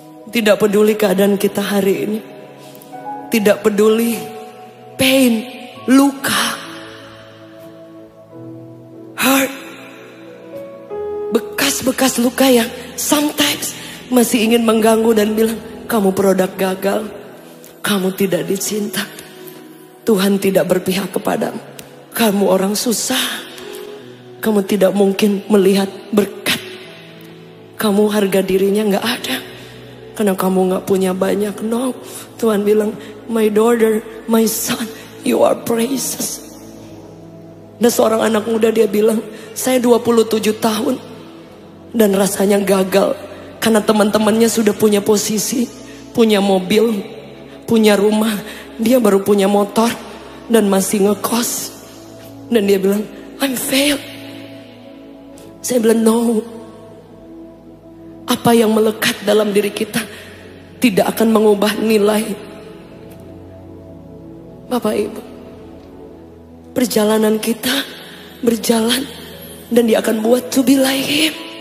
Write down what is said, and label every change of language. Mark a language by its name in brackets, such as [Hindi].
[Indonesian] Tidak peduli keadaan kita hari ini, tidak peduli pain, luka, hurt, bekas-bekas luka yang sometimes masih ingin mengganggu dan bilang, kamu produk gagal, kamu tidak dicinta, Tuhan tidak berpihak kepadamu, kamu orang susah, kamu tidak mungkin melihat berkat, kamu harga dirinya gak ada, karena kamu gak punya banyak. [English] No, [Indonesian] Tuhan bilang, [English] my daughter, my son, you are precious. [Indonesian] Dan seorang anak muda dia bilang, saya 27 tahun dan rasanya gagal. Karena teman-temannya sudah punya posisi, punya mobil, punya rumah. dia baru punya motor dan masih ngekos. Dan dia bilang, [English] I'm failed. [Indonesian] Saya bilang, no. Apa yang melekat dalam diri kita tidak akan mengubah nilai. Bapak Ibu, perjalanan kita berjalan dan dia akan buat [English] to be like him.